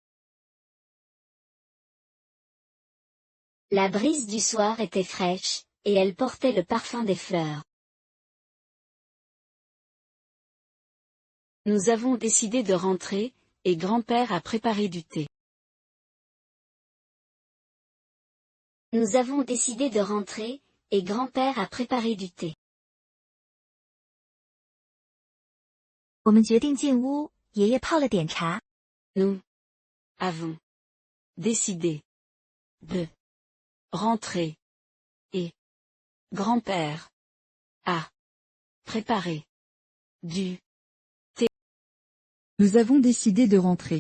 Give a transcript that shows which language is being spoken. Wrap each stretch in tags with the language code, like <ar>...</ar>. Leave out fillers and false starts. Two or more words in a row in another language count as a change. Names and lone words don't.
<fr>La brise du soir était fraîche, et elle portait le parfum des fleurs. Nous avons décidé de rentrer, et grand-père a préparé du thé. Nous avons décidé de rentrer, et grand-père a préparé du thé.</fr> <zh>我们决定进屋，爷爷泡了点茶。</zh> <fr>Nous avons décidé de rentrer, et grand-père a préparé du Nous avons décidé de rentrer.</fr>